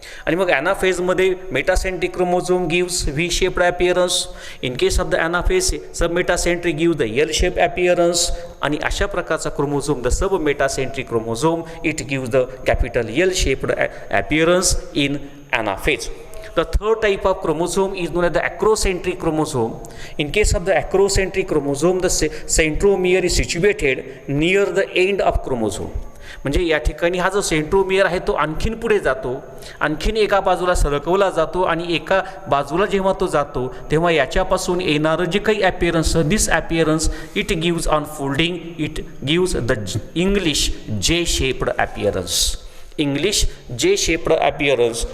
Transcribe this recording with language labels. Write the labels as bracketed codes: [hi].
[mr] आणि मग [en] ॲनाफेजमध्ये metacentric chromosome gives V shaped appearance. In case of the anaphase sub metacentric gives the L shape appearance. [mr] आणि अशा प्रकारचा [en] Chromosome the sub metacentric chromosome it gives the capital L shaped appearance in anaphase. The third type of chromosome is known as the acrocentric chromosome. In case of the acrocentric chromosome, the centromere is situated near the end of chromosome. [mr] म्हणजे या ठिकाणी हा जो centromere आहे तो आणखीन पुढे जातो, आणखीन एका बाजूला सरकवला जातो आणि एका बाजूला जेव्हा तो जातो तेव्हा याच्यापासून येणारं जे काही ॲपिअरन्स, [en] this appearance it gives on folding it gives the English J shaped appearance, [mr] इंग्लिश जे शेप्ड ॲपिअरन्स.